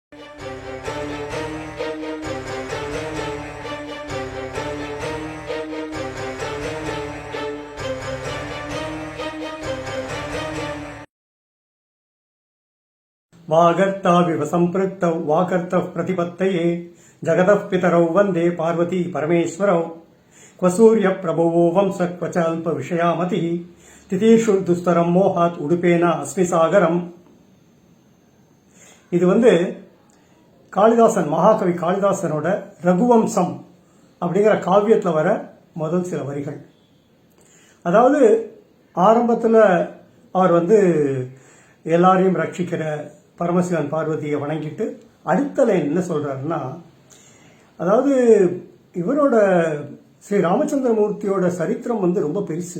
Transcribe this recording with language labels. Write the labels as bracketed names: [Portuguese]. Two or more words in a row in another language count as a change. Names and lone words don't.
[Sanskrit] वागर्ताविव सम्पृक्तौ वाकर्तः प्रतिपत्तये जगतः पितरौ वन्दे पार्वती परमेश्वरौ क्व सूर्यप्रभुवो वंशः क्व च अल्पविषयामतिः तिथीषु दुस्तरं मोहात् उडुपेन अस्मि सागरम्. [Tamil] இது காளிதாசன், மகாகவி காளிதாசனோட ரகுவம்சம் அப்படிங்கிற காவியத்தில் வர முதல் சில வரிகள். அதாவது ஆரம்பத்தில் அவர் எல்லாரையும் ரட்சிக்கிற பரமசிவன் பார்வதியை வணங்கிட்டு அடுத்த லைன் என்ன சொல்றாருன்னா, அதாவது இவரோட ஸ்ரீ ராமச்சந்திரமூர்த்தியோட சரித்திரம் ரொம்ப பெருசு.